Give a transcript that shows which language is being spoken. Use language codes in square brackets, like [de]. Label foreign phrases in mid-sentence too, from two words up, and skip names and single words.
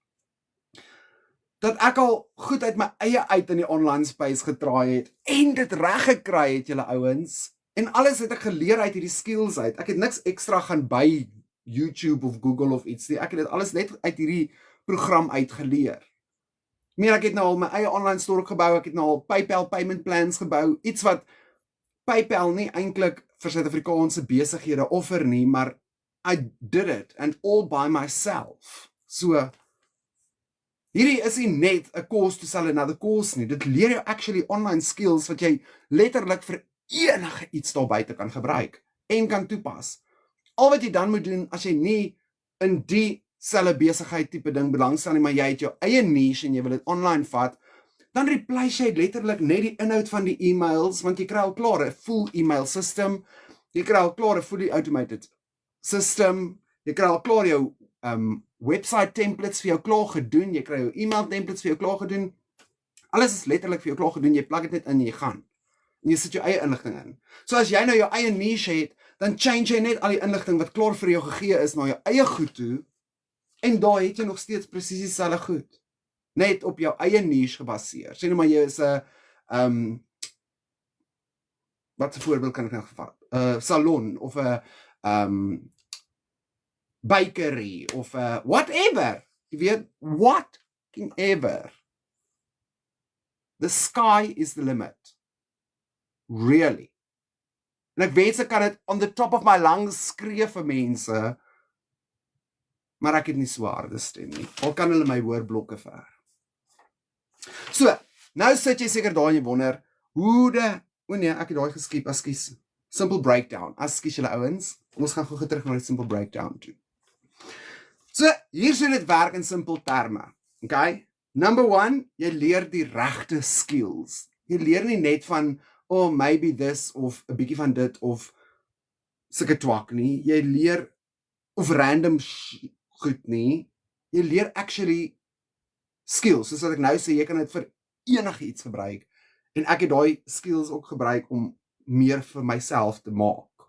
[af] Dat ek al goed uit my eie uit in die online space getraai het, en dit reg gekry het, julle ouens, en alles het ek geleer uit hierdie skills uit. Ek het niks ekstra gaan by YouTube of Google of iets nie, ek het dit alles net uit hierdie program uitgeleer. Ek het nou al my eie online store gebou, ek het nou al PayPal payment plans gebou, iets wat PayPal nie eintlik vir Suid-Afrikaanse besighede offer nie, maar [en] I did it, and all by myself. [af] So, hierdie is nie net 'n [en] course to sell another course [af] nie, dit leer jou actually online skills, wat jy letterlik vir enige iets daar buite kan gebruik, en kan toepas. Al wat jy dan moet doen, as jy nie in die selfe besigheid tipe ding belangstel nie, maar jy het jou eie niche, en jy wil dit online vat, dan replace jy letterlik net die inhoud van die e-mails, want jy kry al klaar 'n [en] full e-mail system, [af] jy kry al klaar 'n [en] fully automated system, [af] jy kry al klaar jou [en] website templates [af] vir jou klaar gedoen, jy kry jou [en] e-mail templates [af] vir jou klaar gedoen, alles is letterlik vir jou klaar gedoen, jy plak dit net in, jy gaan, en jy sit jou eie inligting in. So as jy nou jou eie niche het, dan change jy net al die inligting wat klaar vir jou gegee is, na jou eie goed toe, en daar het jy nog steeds presies dieselfde goed, net op jou eie niche gebaseer. Sê nou maar jy is 'n wat 'n voorbeeld kan ek nou gevat? 'n salon, of 'n bakery, of whatever. Jy weet, [en] whatever. The sky is the limit. Really. [af] En ek wens ek kan dit [en] on the top of my lungs [af] skree vir mense, maar ek het nie so harde stem nie. Al kan hulle my hoor blokke ver. So, nou sit jy seker daar en jy wonder, ek het daai geskiep, askies. [en] Simple breakdown, [af] askies julle ouens. Ons gaan gou terug na die [en] simple breakdown [af] toe. So, hier sou dit werk in simpel terme. Okay? Number 1, jy leer die regte skills. Jy leer nie net van, [en] maybe this, [af] of 'n bietjie van dit, of sulke twak nie. Jy leer, of random goed nie. Jy leer actually skills, soos wat ek nou sê, jy kan dit vir enige iets gebruik. En ek het daai skills ook gebruik om meer vir myself te maak.